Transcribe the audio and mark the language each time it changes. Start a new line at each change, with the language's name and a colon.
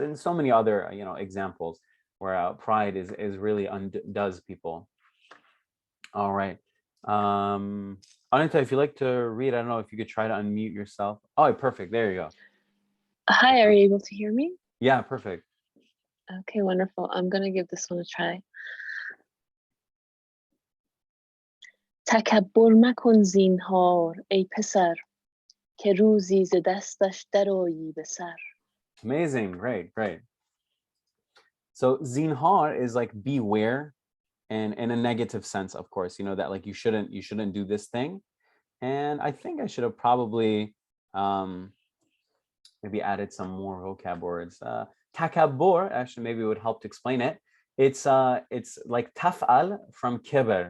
English: And so many other, examples where pride is really undoes people. All right. Anita, if you'd like to read, I don't know if you could try to unmute yourself. Oh, perfect. There you go. Hi, are you able to hear me? Yeah, perfect. Okay, wonderful. I'm going to give this one a try.
Persian: تکبر مکن زینهار ای پسر که روزی ز دستش درآیی به سر.
English: Amazing, great. So zinhar is like beware, and in a negative sense, of course, that like you shouldn't do this thing. And I think I should have probably maybe added some more vocab words. Takabbur actually maybe would help to explain it. It's like taf'al from kibr.